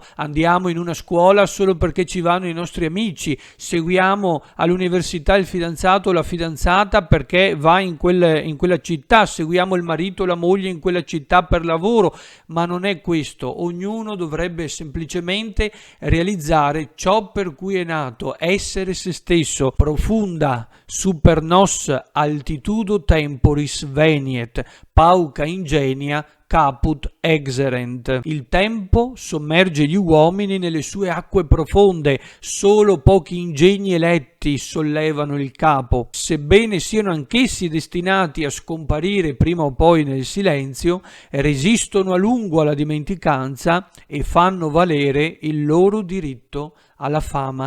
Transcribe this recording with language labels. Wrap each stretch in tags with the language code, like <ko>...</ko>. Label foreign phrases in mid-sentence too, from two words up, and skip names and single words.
<it>Andiamo in una scuola solo perché ci vanno i nostri amici, seguiamo all'università il fidanzato o la fidanzata perché va in quella città, seguiamo il marito o la moglie in quella città per lavoro, ma non è questo. Ognuno dovrebbe semplicemente realizzare ciò per cui è nato, essere se stesso.</it> <la>Profunda super nos altitudo temporis veniet, pauca ingenia caput exerent.</la> <it>Il tempo sommerge gli uomini nelle sue acque profonde, solo pochi ingegni eletti sollevano il capo. Sebbene siano anch'essi destinati a scomparire prima o poi nel silenzio, resistono a lungo alla dimenticanza e fanno valere il loro diritto alla fama.</it>